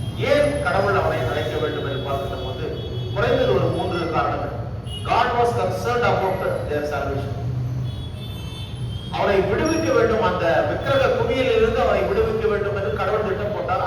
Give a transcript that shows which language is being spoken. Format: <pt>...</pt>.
<ta>ஏன் கடவுள் அவனை அழைக்க வேண்டும் என்று பார்க்கிற போது குறைந்தது ஒரு 3 காரணங்கள்.</ta> <en>God was concerned about their salvation.</en> <ta>அவனை விடுவிக்க வேண்டும், அந்த விக்கிரக குவியில் இருந்து அவனை விடுவிக்க வேண்டும் என்று கடவுள் திட்டம் போட்டார்.</ta>